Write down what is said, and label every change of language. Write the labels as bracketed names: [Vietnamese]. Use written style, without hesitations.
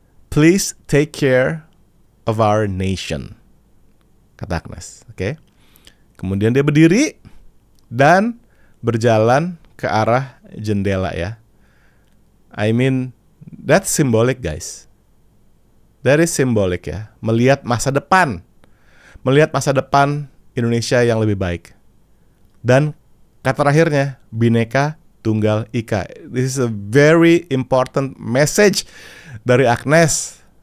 [English] Please take care of our nation, [Indonesian] kata Agnes. [English] Oke. [Indonesian] Kemudian dia berdiri dan berjalan ke arah jendela ya. [English] I mean, that's symbolic guys. That is symbolic [Indonesian] ya. Melihat masa depan. Melihat masa depan Indonesia yang lebih baik. Dan kata terakhirnya, Bhinneka Tunggal Ika. [English] This is a very important message [Indonesian] dari Agnes.